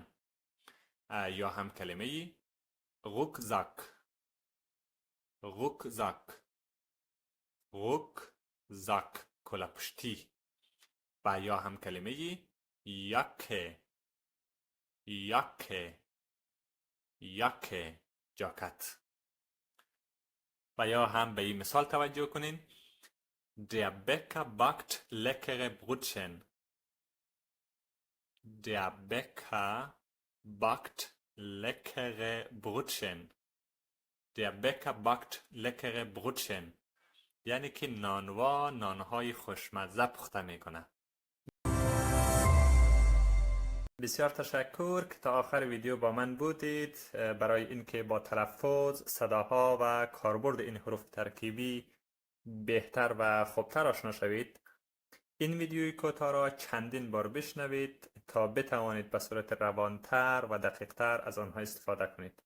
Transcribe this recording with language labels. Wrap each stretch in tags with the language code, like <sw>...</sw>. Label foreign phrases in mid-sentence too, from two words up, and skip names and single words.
<fa>یا هم کلمه رکزک، رکزک، رکزک کلاپشتی. و یا هم کلمه یکه، یکه، یکه جاکت. و یا هم به این مثال توجه کنین.</fa> <de>Der Bäcker backt leckere Brötchen. Der Bäcker backt leckere Brötchen. Der Bäcker backt leckere Brötchen.</de> <fa>یعنی که نانوا نانهای خوشمزه پخته میکنه. بسیار تشکر که تا آخر ویدیو با من بودید. برای اینکه با تلفظ، صداها و کاربرد این حروف ترکیبی بهتر و خوبتر آشنا شوید، این ویدیوی کوتاه را چندین بار بشنوید تا بتوانید به صورت روانتر و دقیقتر از آنها استفاده کنید.</fa>